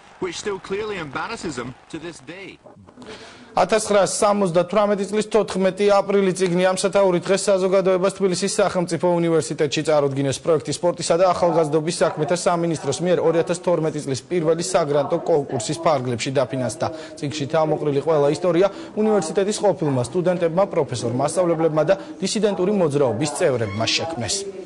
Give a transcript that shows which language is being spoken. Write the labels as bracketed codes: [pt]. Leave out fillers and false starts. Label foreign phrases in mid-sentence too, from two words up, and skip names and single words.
[en] which still clearly embarrasses him to this day. [ka] 1978 წლის 14 აპრილი წიგნი ამ სათაური დღეს საზოგადოებას თბილისის სახელმწიფო უნივერსიტეტში წარუდგინეს პროექტი სპორტისა და ახალგაზრდობის საქმეთა სამინისტროს მიერ 2012 წლის პირველი საგრანტო კონკურსის ფარგლებში დაფინანსდა. წიგნში თავმოყრილი ყველა ისტორია უნივერსიტეტის ყოფილმა სტუდენტებმა, პროფესორ მასწავლებლებმა და დისიდენტური მოძრაობის წევრებმა შექმნეს.